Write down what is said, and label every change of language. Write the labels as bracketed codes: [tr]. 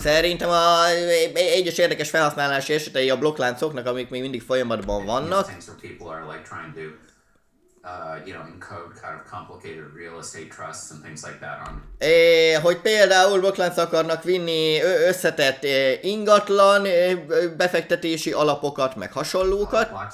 [hu] Szerintem egyes érdekes felhasználási esetei a blokkláncoknak, amik még mindig folyamatban vannak. [en] Things where people are trying to encode kind of complicated real estate trusts and things like that on. [hu] Hogy például blokklánc akarnak vinni összetett ingatlan befektetési alapokat, meg hasonlókat.